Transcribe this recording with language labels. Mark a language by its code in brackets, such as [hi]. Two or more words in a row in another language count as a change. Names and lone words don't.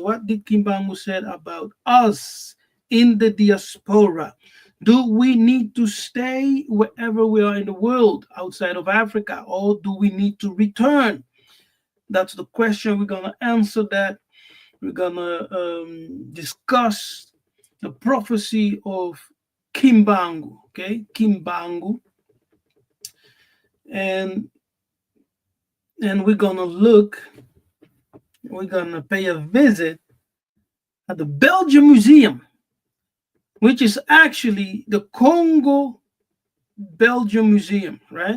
[en] What did Kimbangu say about us in the diaspora? Do we need to stay wherever we are in the world outside of Africa, or do we need to return? That's the question. We're going to answer that. We're going to discuss the prophecy of Kimbangu, okay? Kimbangu. And we're gonna pay a visit at the Belgian Museum, which is actually the Congo Belgian Museum, right?